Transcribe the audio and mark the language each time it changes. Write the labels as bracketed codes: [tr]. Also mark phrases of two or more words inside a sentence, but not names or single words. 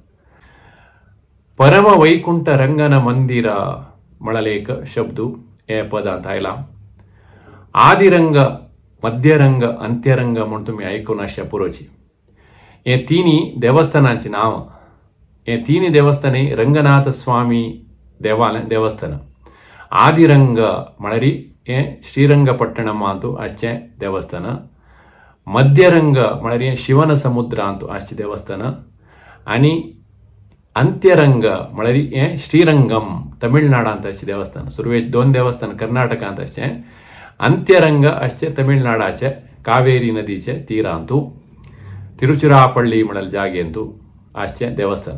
[kok] परम वैकुंठ रंगन मंदिर म्हळ्यार एक शब्द हे पदांत आयला. आदिरंग मध्यरंग अंत्यरंग म्हणून तुम्ही ऐकून आसच्या पुरोची. हे तिनी देवस्थानांची नांव. हे तिनी देवस्थाने रंगनाथ स्वामी देवस्थान. आदिरंग म्हळ्यार हे श्रीरंगपट्टणं अंतू अशें देवस्थान. ಮಧ್ಯರಂಗ म्हळ्यार शिवन समुद्र अंतू अशें देवस्थान. आणि अंत्यरंग म्हळ्यार हे श्रीरंगम तमिळनाडांत अशें देवस्थान. सुरवे 2 देवस्थान कर्नाटकांत अशें. अंत्यरंग अशें तमिळनाडाचे कावेरी नदीचे तीरांतू तिरुचिरापल्ली म्हळ्यार जागेंतू अशें देवस्थान.